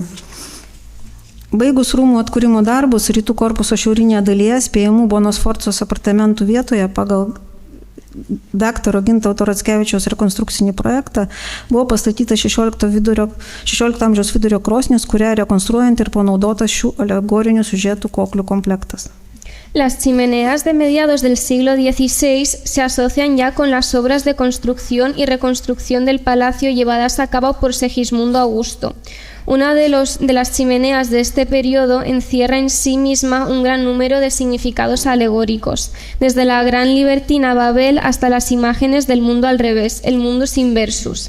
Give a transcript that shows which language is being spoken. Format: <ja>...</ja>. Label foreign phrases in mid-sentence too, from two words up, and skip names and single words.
<lt>Baigus rūmų atkūrimo darbus rytų korpuso šiaurinėje dalyje spėjamų Bonos Sforcos apartamentų vietoje pagal daktaro Gintauto Rackevičiaus rekonstrukcinį projektą buvo pastatyta 16 amžiaus vidurio krosnis, kurią rekonstruojant ir panaudotas šių alegorinių siužetų koklių komplektas.</lt> <es>Las chimeneas de mediados del siglo XVI se asocian ya con las obras de construcción y reconstrucción del palacio llevadas a cabo por Segismundo Augusto. Una de las chimeneas de este periodo encierra en sí misma un gran número de significados alegóricos, desde la gran libertina Babel hasta las imágenes del mundo al revés, el</es> <la>mundus inversus.</la>